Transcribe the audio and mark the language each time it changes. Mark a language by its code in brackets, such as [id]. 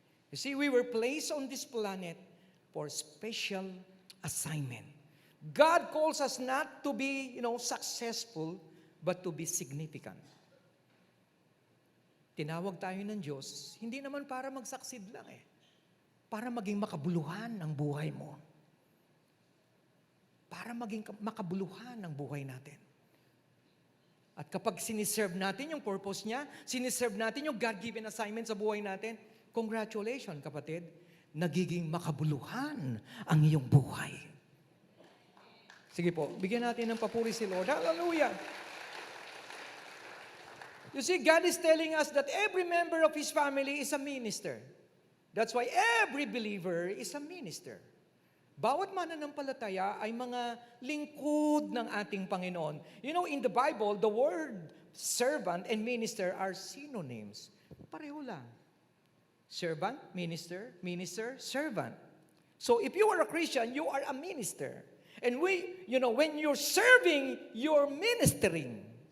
[en] You see, we were placed on this planet for special assignment. God calls us not to be, successful, but to be significant. [tl] Tinawag tayo ng Diyos, hindi naman para mag-succeed lang para maging makabuluhan ang buhay mo. Para maging makabuluhan ang buhay natin. At kapag siniserve natin yung purpose niya, siniserve natin yung God-given assignment sa buhay natin, congratulations kapatid, nagiging makabuluhan ang iyong buhay. Sige po, bigyan natin ng papuri si Lord. Hallelujah! [en] You see, God is telling us that every member of His family is a minister. That's why every believer is a minister. [tl] Bawat mananampalataya ay mga lingkod ng ating Panginoon. [en] In the Bible, the word servant and minister are synonyms. [tl] Pareho lang. [en] Servant, minister, minister, servant. So if you are a Christian, you are a minister. And when you're serving, you're ministering.